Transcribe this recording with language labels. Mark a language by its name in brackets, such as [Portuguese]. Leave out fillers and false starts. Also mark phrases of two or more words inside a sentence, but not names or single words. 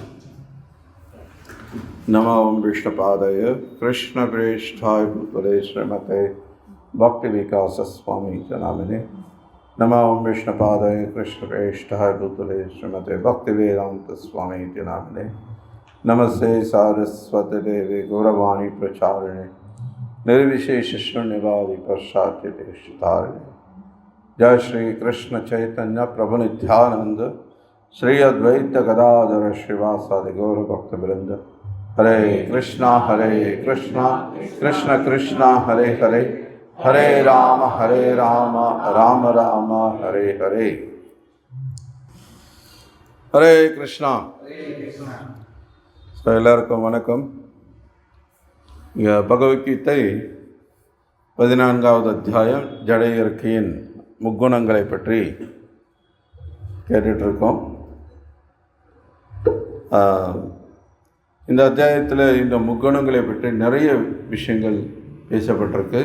[Sanskrit] नमो विष्णुपादाय कृष्ण प्रेष्ठाय भूतले श्रीमते भक्ति विकास स्वामि नामिने. नमो विष्णुपादाय कृष्ण प्रेष्ठाय भूतले श्रीमते भक्ति वेदान्त स्वामि नामिने. नमस्ते सारस्वति देवि गौरवाणि प्रचारिणे निर्विशेष शून्यवादी पाश्चात्य देशतारिणे. जय श्री कृष्ण चैतन्य प्रभु नित्यानंद श्री अद्वैत गदाधर श्रीवासादि गौर भक्त वृंद. हरे कृष्णा कृष्ण कृष्ण हरे हरे, हरे राम राम राम हरे हरे. हरे कृष्णा. [Tamil] எல்லாருக்கும் வணக்கம். பகவத்கீதை 14வது அத்தியாயம் ஜட இயற்கையின் முக்குணங்களை பற்றி கேட்டுட்ருக்கோம். இந்த அத்தியாயத்தில் இந்த முக்குணங்களை பற்றி நிறைய விஷயங்கள் பேசப்பட்டிருக்கு.